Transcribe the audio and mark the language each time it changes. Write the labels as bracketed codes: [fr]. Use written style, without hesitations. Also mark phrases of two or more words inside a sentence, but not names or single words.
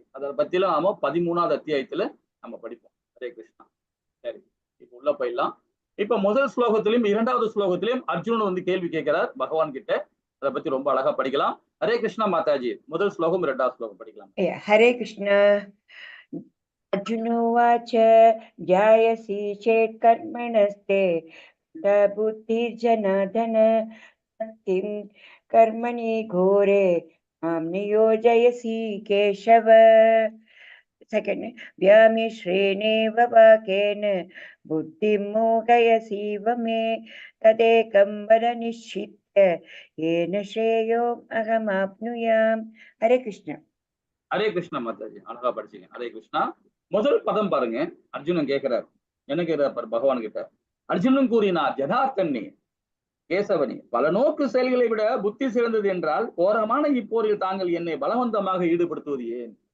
[ta] அதை பத்திலாம் நாம 13வது அத்தியாயத்துல நம்ம படிப்போம். ஹரே கிருஷ்ணா. சரி, இப்ப உள்ள போயிடலாம். இப்ப முதல் ஸ்லோகத்திலும் 2வது ஸ்லோகத்திலும் அர்ஜுனன் வந்து கேள்வி கேட்கிறார் பகவான் கிட்ட. அதை பத்தி ரொம்ப அழகா படிக்கலாம். ஹரே கிருஷ்ணா மாதாஜி. முதல் ஸ்லோகம் 2வது ஸ்லோகம் படிக்கலாம். ஹரே கிருஷ்ணா. [sa] अर्जुनोवाच जायसि चेत् कर्मणस्ते बुद्धिर्जनार्दन किं कर्मणि घोरे मां नियोजयसि केशव. सेकेंड, व्यामिश्रेणेव वाक्येन बुद्धिं मोहयसीव मे तदेकं वद निश्चित्य येन श्रेयो अहमाप्नुयाम्. हरे कृष्ण. [ta] ஹரே கிருஷ்ணா மாதாஜி. அழகா படிச்சீங்க. ஹரே கிருஷ்ணா. முதல் பதம் பாருங்க. அர்ஜுனன் கேட்கிறார், என்ன கேட்கிறார் பகவான் கிட்ட? அர்ஜுனன் கூறினார், ஜனார்த்தன்னே கேசவனே, பல நோக்கு செயல்களை விட புத்தி சிறந்தது என்றால் கோரமான இப்போரில் தாங்கள் என்னை பலவந்தமாக ஈடுபடுத்துவது ஏன்?